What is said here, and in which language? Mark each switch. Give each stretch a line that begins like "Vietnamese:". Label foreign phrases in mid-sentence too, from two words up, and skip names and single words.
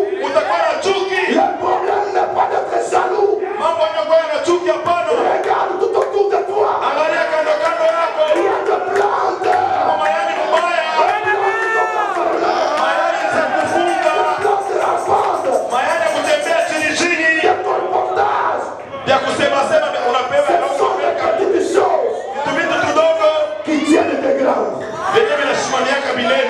Swahili: utakuwa na chuki.
French: Le problème n'est pas d'être jaloux.
Swahili: Mambo yanakuwa na chuki, hapana.
French: Regarde tout autour de toi.
Swahili: Angalia kando kando
French: Il
Swahili: yako,
French: y a des plantes.
Swahili: mayani mbaya, mayani za kufunga, mayani ya kutembea chini chini, vya kusema sema unapewa vitu vidogo vyenye vinasimamiaka milele.